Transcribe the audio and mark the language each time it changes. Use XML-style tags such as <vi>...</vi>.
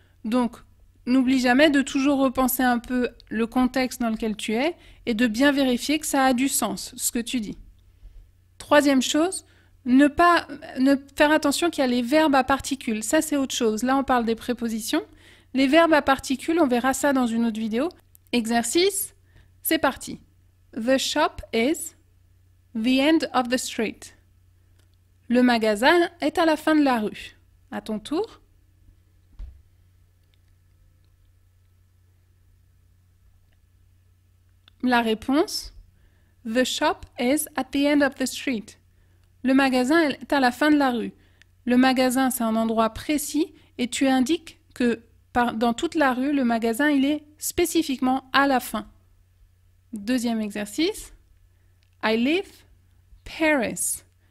<fr>Donc, n'oublie jamais de toujours repenser un peu le contexte dans lequel tu es et de bien vérifier que ça a du sens, ce que tu dis. Troisième chose, ne faire attention qu'il y a les verbes à particules. Ça, c'est autre chose. Là, on parle des prépositions. Les verbes à particules, on verra ça dans une autre vidéo. Exercice, c'est parti.</fr> <en>The shop is the end of the street.</en> <fr>Le magasin est à la fin de la rue. À ton tour. La réponse,</fr> <en>the shop is at the end of the street.</en> <fr>Le magasin est à la fin de la rue. Le magasin, c'est un endroit précis et tu indiques que dans toute la rue, le magasin, il est spécifiquement à la fin. Deuxième exercice.</fr> <en>I live Paris.</en>